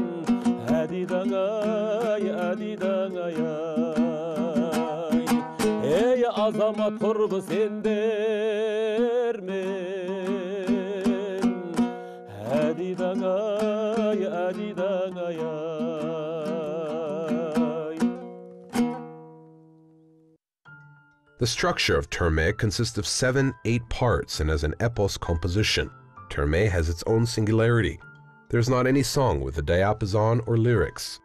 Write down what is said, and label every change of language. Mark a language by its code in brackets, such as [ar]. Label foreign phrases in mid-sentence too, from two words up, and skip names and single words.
[kk] Әдидаңай, әдидаңай, ей азамат құрбы сендермен. Әдидаңай, әдидаңай. [en] The structure of Terme consists of 7-8 parts and as an epos composition. Terme has its own singularity. There's not any song with a diapason or lyrics.